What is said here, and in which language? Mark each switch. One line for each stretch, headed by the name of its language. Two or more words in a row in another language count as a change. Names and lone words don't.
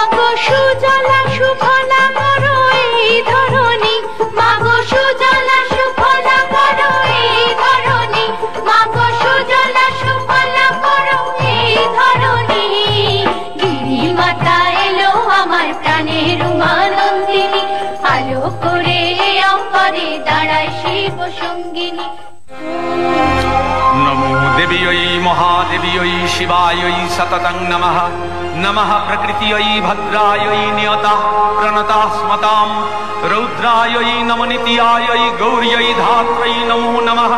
Bangla: সুজলা সুফলা করো এই ধরণী, মাগো সুজলা সুফলা করো এই ধরণী, মাগো সুজলা সুফলা করো এই ধরণী। গিরি মাতা এলো আমার প্রাণের উমা নন্দিনী, আলো করে অম্বরে দাঁড়ায় শিব সঙ্গিনী।
Sanskrit: नमो देव्यै महादेव्यै शिवायै सततं नमः। नमः प्रकृत्यै भद्रायै नियता प्रणता स्मतां, रौद्रायै नमनित्यायै गौर्यै धात्रै नमो नमः।